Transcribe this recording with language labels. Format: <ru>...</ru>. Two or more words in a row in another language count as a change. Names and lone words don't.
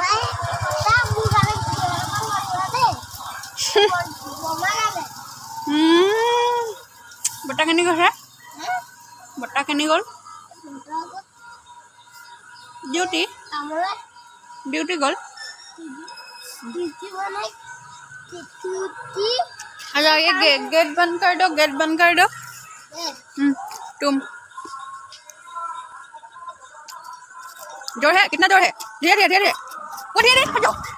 <as>বৰ্তাখিনি গৈছে? বৰ্তাখিনি গ'ল? ডিউটি গ'ল।</as> <hi>अच्छा ये गेट बंद कर दो, गेट बंद कर दो। तुम जोर है? कितना जोर है? धीरे धीरे वो धीरे हटो।</hi>